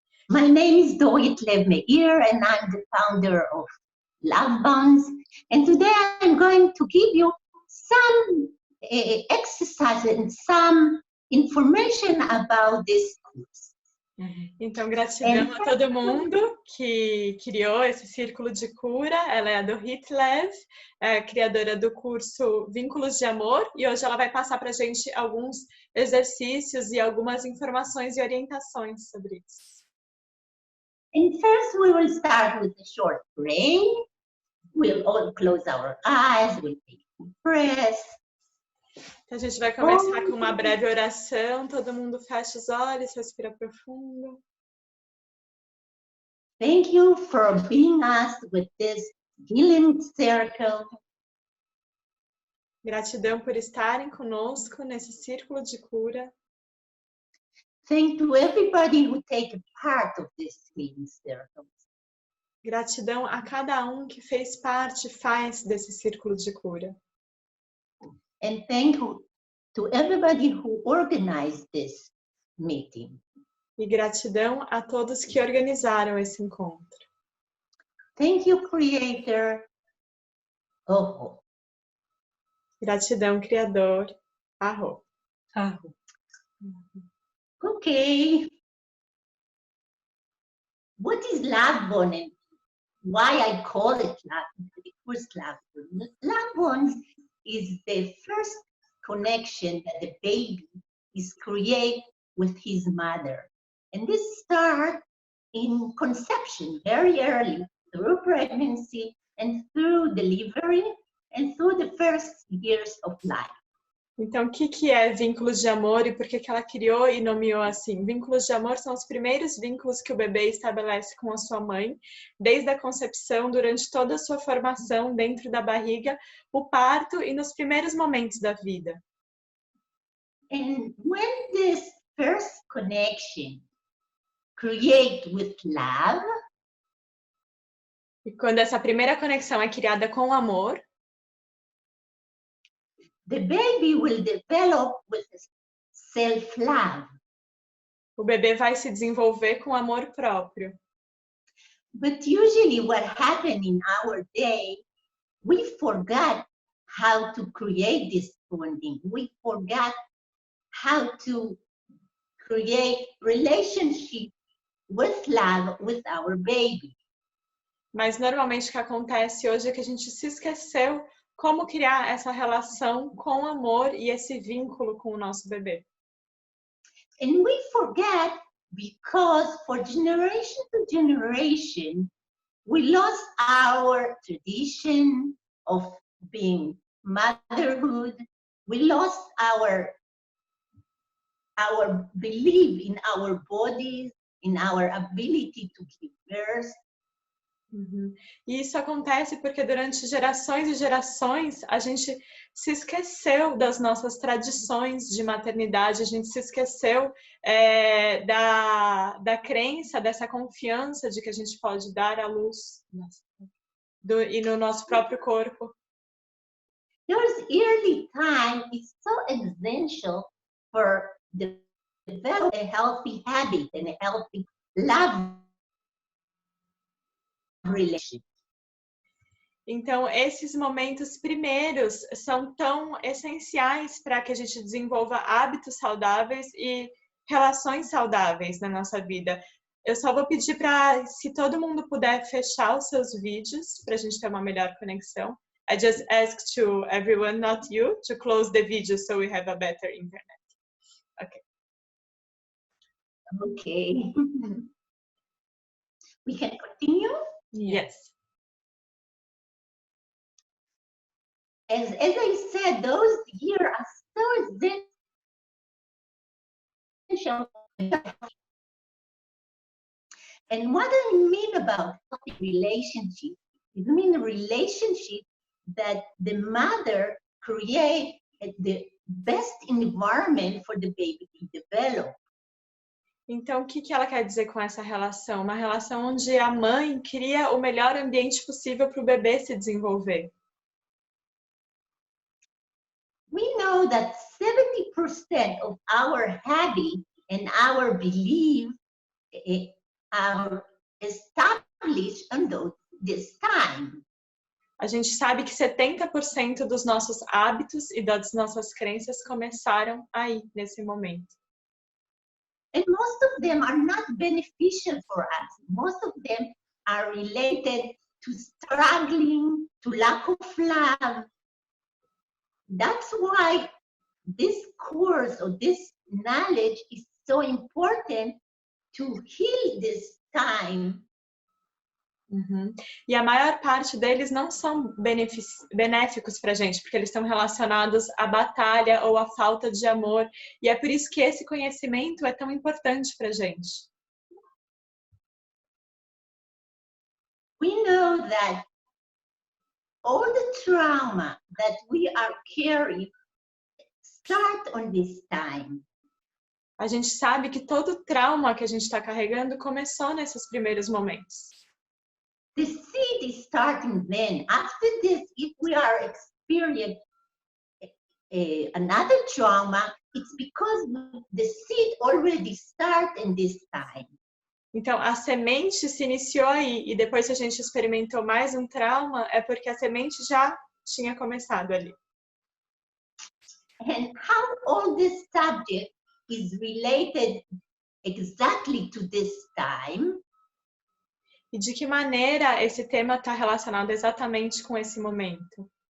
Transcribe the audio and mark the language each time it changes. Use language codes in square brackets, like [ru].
[en] My name is Dorit Lev, and I'm the founder of Love Bonds. And today I'm going to give you some exercises and some information about this course. [pt] Então, gratidão a todo mundo que criou esse círculo de cura. Ela é a Dorit Lev, criadora do curso Vínculos de Amor, e hoje ela vai passar para a gente alguns exercícios e algumas informações e orientações sobre isso. [en] And first we will start with a short prayer. We'll all close our eyes, we'll take a breath. [pt] Então, a gente vai começar com uma breve oração. Todo mundo fecha os olhos, respira profundo. [en] Thank you for being us with this healing circle. [pt] Gratidão por estarem conosco nesse círculo de cura. [en] Thank to everybody who take a part of this healing circle. [pt] Gratidão a cada um que fez parte, faz desse círculo de cura. [en] And thank you to everybody who organized this meeting. [pt] E gratidão a todos que organizaram esse encontro. [en] Thank you, Creator. Oh. [pt] Gratidão, Criador. Arro. Arro. [en] Okay. What is love bond and why I call it love? Because love bond. Love bond is the first connection that the baby is create with his mother. And this starts in conception very early, through pregnancy and through delivery and through the first years of life. [pt] Então, o que é vínculos de amor e por que ela criou e nomeou assim? Vínculos de amor são os primeiros vínculos que o bebê estabelece com a sua mãe, desde a concepção, durante toda a sua formação dentro da barriga, o parto e nos primeiros momentos da vida. [en] And when this first connection create with love, [pt] e quando essa primeira conexão é criada com amor, [en] the baby will develop with self-love. [pt] O bebê vai se desenvolver com amor próprio. [en] But usually what happens in our day, we forgot how to create this bonding. We forgot how to create relationship with love with our baby. [pt] Mas normalmente o que acontece hoje é que a gente se esqueceu como criar essa relação com amor e esse vínculo com o nosso bebê. [en] And we forget because for generation to generation, we lost our tradition of being motherhood. We lost our belief in our bodies, in our ability to give birth. [pt] E isso acontece porque durante gerações e gerações a gente se esqueceu das nossas tradições de maternidade, a gente se esqueceu da crença, dessa confiança de que a gente pode dar à luz e no nosso próprio corpo. [en] Those early time is so essential for develop a healthy habit and a healthy love relationship. [pt] Então, esses momentos primeiros são tão essenciais para que a gente desenvolva hábitos saudáveis e relações saudáveis na nossa vida. Eu só vou pedir para, se todo mundo puder fechar os seus vídeos, para a gente ter uma melhor conexão. [en] I just ask to everyone, not you, to close the video so we have a better internet. Okay. Okay. We can continue? Yes. As I said, those years are so essential. And what I mean about healthy relationship, I mean a relationship that the mother create the best environment for the baby to develop. Então, o que ela quer dizer com essa relação? Uma relação onde a mãe cria o melhor ambiente possível para o bebê se desenvolver. We know that 70% of our habit and our belief are established under this time. A gente sabe que 70% dos nossos hábitos e das nossas crenças começaram aí, nesse momento. And most of them are not beneficial for us. Most of them are related to struggling, to lack of love. That's why this course or this knowledge is so important to heal this time. Uhum. [pt] E a maior parte deles não são benéficos para a gente, porque eles estão relacionados à batalha ou à falta de amor. E é por isso que esse conhecimento é tão importante para a gente. [en] We know that all the trauma that we are carrying start on this time. [pt] A gente sabe que todo o trauma que a gente está carregando começou nesses primeiros momentos. [en] The seed is starting then. After this, if we are experiencing another trauma, it's because the seed already started in this time. [pt] Então, a semente se iniciou aí, e depois que a gente experimentou mais um trauma, é porque a semente já tinha começado ali. [en] And how all this subject is related exactly to this time? [pt] E de que maneira esse tema está relacionado exatamente com esse momento?